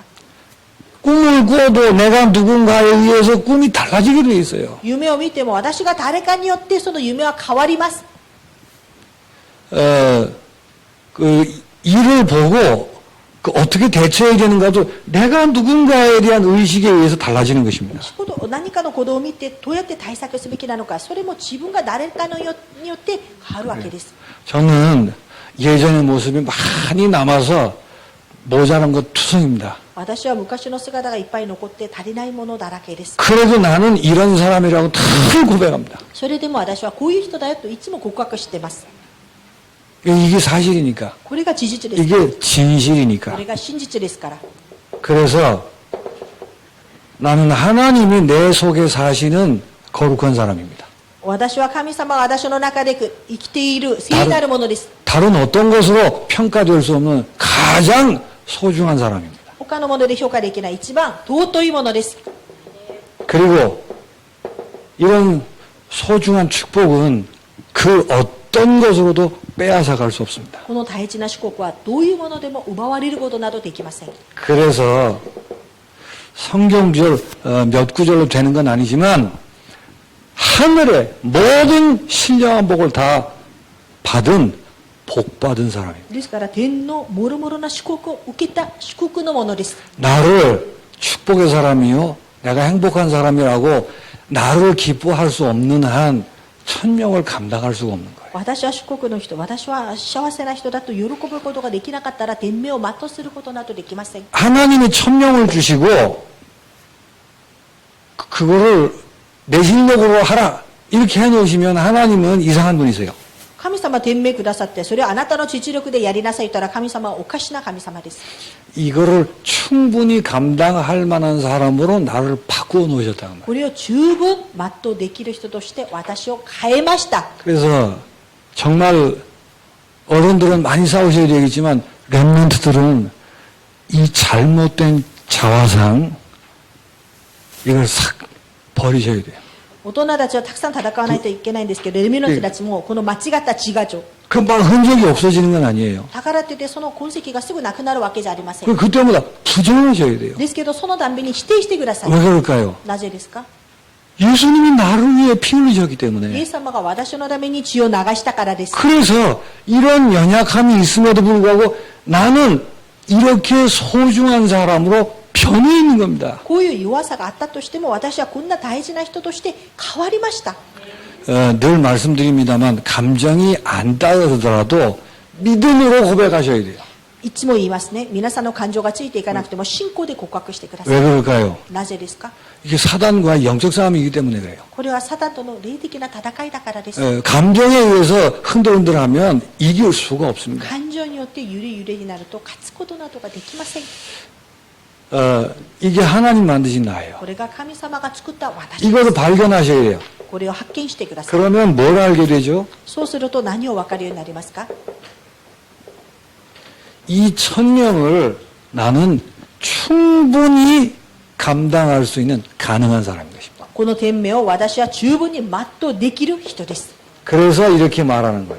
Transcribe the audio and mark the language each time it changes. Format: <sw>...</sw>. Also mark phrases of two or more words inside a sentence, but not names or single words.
<ko>꿈을 꾸어도 내가 누군가에 의해서 꿈이 달라지게 돼 있어요.</ko> <ja>夢を見ても私が誰かによってその夢は変わります。</ja> <ko>일을 보고 어떻게 대처해야 되는가도 내가 누군가에 대한 의식에 의해서 달라지는 것입니다.</ko> <ja>何かの行動を見てどうやって対策すべきなのか、それも自分が誰かによって変わるわけです。</ja> <ko>저는 예전의 모습이 많이 남아서 모자란 것 투성입니다.</ko> <ja>私は昔の姿がいっぱい残って足りないものだらけです。</ja> <ko>그래도 나는 이런 사람이라고 늘 고백합니다.</ko> <ja>それでも私はこういう人だよといつも告白しています。</ja> <ko>이게 사실이니까.</ko> <ja>これが事実ですから。</ja> <ko>이게 진실이니까.</ko> <ja>これが真実ですから。</ja> <ko>그래서 나는 하나님이 내 속에 사시는 거룩한 사람입니다.</ko> <ja>私は神様が私の中で生きている聖なるものです。</ja> <ko>다른 어떤 것으로 평가될 수 없는 가장 소중한 사람입니다.</ko> <ja>他のもので評価できない一番尊いものです。</ja> <ko>그리고 이런 소중한 축복은 그 어떤 것으로도 빼앗아 갈 수 없습니다.</ko> <ja>この大事な祝福はどういうものでも奪われることなどできません。</ja> <ko>그래서 성경 구절 몇 구절로 되는 건 아니지만 하늘의 모든 신령한 복을 다 받은 복 받은 사람입니다.</ko> <ja>ですから天のもろもろな祝福を受けた祝福のものです。</ja> <ko>나를 축복의 사람이요, 내가 행복한 사람이라고 나를 기뻐할 수 없는 한 천명을 감당할 수가 없는 거예요.</ko> <ja>私は祝福の人、私は幸せな人だと喜ぶことができなかったら天命を全うすることなどできません。</ja> <ko>하나님이 천명을 주시고 그거를 내 실력으로 하라 이렇게 해놓으시면 하나님은 이상한 분이세요.</ko> <ja>神様天命くださって、それをあなたの実力でやりなさいと言ったら神様はおかしな神様です。</ja> <ko>이거를 충분히 감당할 만한 사람으로 나를 바꾸어 놓으셨다는 말이에요.</ko> <ja>これを十分全うできる人として私を変えました。</ja> <ko>그래서 정말 어른들은 많이 싸우셔야 되겠지만 렘넌트들은 이 잘못된 자화상 이걸 싹 버리셔야 돼요.</ko> <ja>大人たちはたくさん戦わないといけないんですけど、レミの人たちもこの間違った自我情。</ja> <ko>금방 흔적이 없어지는 건 아니에요.</ko> <ja>宝って言ってその痕跡がすぐなくなるわけじゃありません。</ja> <ko>그때마다 부정하셔야 돼요.</ko> <ja>ですけどそのたんびに否定してください。</ja> <ko>왜 그럴까요?</ko> <ja>なぜですか？</ja> <ko>예수님이 나를 위해 피 흘리셨기</ko> <ja>イエ</ja> <ko>때문에.</ko> <ja>ス様が私のために血を流したからです。</ja> <ko>그래서 이런 연약함이 있음에도 불구하고 나는 이렇게 소중한 사람으로 변해 있는 겁니다.</ko> <ja>こういう弱さがあったとしても私はこんな大事な人として変わりました。</ja> <ko>늘 말씀드립니다만 감정이 안 따르더라도 믿음으로 고백하셔야 돼요.</ko> <ja>いつも言いますね。皆さんの感情がついていかなくても信仰で告白してくださ</ja> <ko>왜</ko> <ja>い。</ja> <ko>그럴까요?</ko> <ja>なぜですか？</ja> <ko>이게 사단과 영적 싸움이기 때문에 그래요.</ko> <ja>これはサタンとの霊的な戦いだからです。</ja> <ko>감정에 의해서 흔들흔들하면 이길 수가 없습니다.</ko> <ja>感情によって揺れ揺れになると勝つことなどができません。</ja> <ko>이게 하나님 만드신 나예요.</ko> <ja>これが神様が作った私で</ja> <ko>이거를</ko> <ja>す。</ja> <ko>발견하셔야 돼요.</ko> <ja>これを発見してください。</ja> <ko>그러면 뭘 알게 되죠?</ko> <ja>そうすると何を分かるようになりますか？</ja> <ko>이 천명을 나는 충분히 감당할 수 있는 가능한 사람인 것입니다.</ko> <ja>この天命を私は十分に全うできる人です。</ja> <ko>그래서 이렇게 말하는 거예요.</ko>